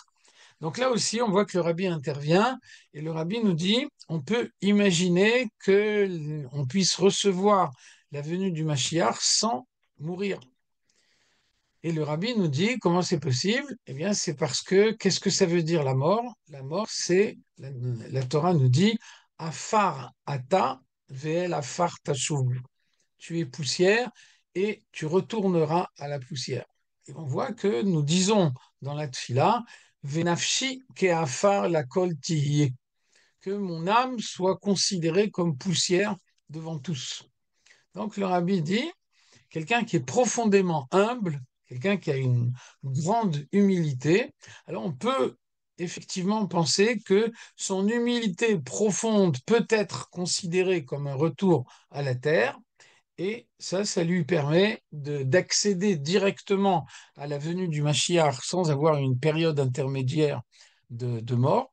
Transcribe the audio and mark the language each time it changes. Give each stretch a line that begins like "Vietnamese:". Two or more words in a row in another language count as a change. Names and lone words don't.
French: Donc là aussi, on voit que le rabbi intervient et le rabbi nous dit, on peut imaginer que on puisse recevoir la venue du Mashiach sans mourir. Et le rabbi nous dit, comment c'est possible? Eh bien, c'est parce que, qu'est-ce que ça veut dire la mort? La mort, la Torah nous dit,
Hebrew: עפר אתה ואל עפר תשוב.
French: Tu es poussière et tu retourneras à la poussière. Et on voit que nous disons dans la tfila,
Hebrew: ונפשי כעפר לכל תהיה,
French: que mon âme soit considérée comme poussière devant tous. Donc le rabbi dit, quelqu'un qui est profondément humble, quelqu'un qui a une grande humilité, alors on peut effectivement penser que son humilité profonde peut être considérée comme un retour à la terre, et ça lui permet d'accéder directement à la venue du Mashiach sans avoir une période intermédiaire de mort.